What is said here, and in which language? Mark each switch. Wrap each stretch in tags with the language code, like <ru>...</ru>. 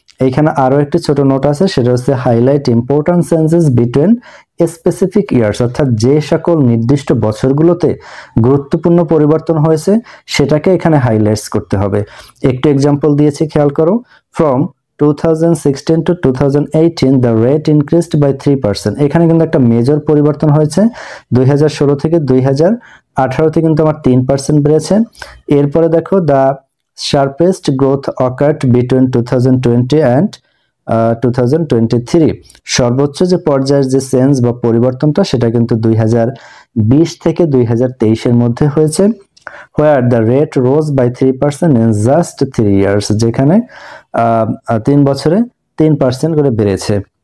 <bn>এইখানে আরো একটি ছোট নোট আছে, সেটা হচ্ছে</bn> <en>highlight important changes between specific years,</en> <bn>অর্থাৎ যে সকল নির্দিষ্ট বছরগুলোতে গুরুত্বপূর্ণ পরিবর্তন হয়েছে সেটাকে এখানে হাইলাইটস করতে হবে। একটু এক্সাম্পল দিয়েছি খেয়াল করো,</bn> <en>From 2016 to 2018 the rate increased by 3%।</en> <bn>এখানে কিন্তু একটা মেজর পরিবর্তন হয়েছে। 2016 থেকে 2018-তে কিন্তু আমার 3% বেড়েছে। এরপরে দেখো,</bn> <en>The sharpest growth occurred between 2020 and 2023।</en> <bn>সর্বোচ্চ যে পর্যায়ের যে চেঞ্জ বা পরিবর্তনটা সেটা কিন্তু 2020 থেকে 2023-এর মধ্যে হয়েছে,</bn> <en>where the rate rose by 3% in just 3 years।</en> <bn>যেখানে 3 বছরে 3% করে বেড়েছে।</bn>